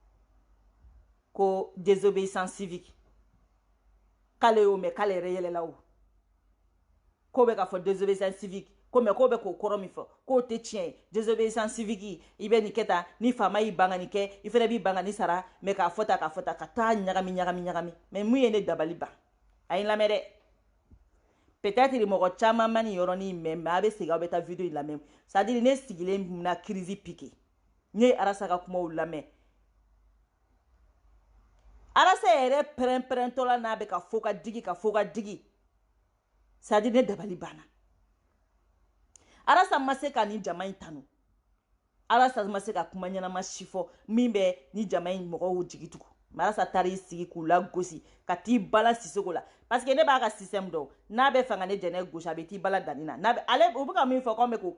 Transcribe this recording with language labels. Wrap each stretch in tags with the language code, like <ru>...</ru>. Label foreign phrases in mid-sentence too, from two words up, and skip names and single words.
<bm>ko</bm> <fr>désobéissance civique</fr> <bm>k'ale y'o mɛn k'ale yɛrɛ yɛlɛla o ko bɛ ka fɔ</bm> <fr>désobéissance civique</fr> <bm>ko mais ko bɛ k'o kɔrɔ min fɔ k'o tɛ tiɲɛ ye</bm> <fr>désobéissance civique</fr> <bm>i bɛ nin kɛ tan ni faama y'i ban ka nin kɛ i fana b'i ban ka nin sara mais k'a fɔ tan ka taa ɲagami mais mun ye ne dabali ban a ye n lamɛn dɛ peut-être mɔgɔ caman ma nin yɔrɔnin mɛn mais a bɛ segin aw bɛ taa vidéo in lamɛn</bm> <fr>c'est à dire</fr> <bm>ne sigilen na</bm> <fr>crise piqué</fr> <bm>ne ye Arasa ka kumaw lamɛn Arasa yɛrɛ pɛrɛn-pɛrɛntɔ la n'a bɛ ka fɔ ka digi</bm> <fr>c'est à dire</fr> <bm>ne dabali banna Arasa ma se ka ni jama in tanu Arasa ma se ka kuma ɲɛnama si fɔ min bɛ ni jama in mɔgɔw jigi tugu mais Arasa taara i sigi k'u lagosi ka t'i bala Sissoco la</bm> <fr>parce que</fr> <bm>ne b'a ka système dɔn n'a bɛ fɛ ka ne jɛnɛ gosi a bɛ t'i bala danni na ale u bɛ ka min fɔ k'anw bɛ k'o</bm>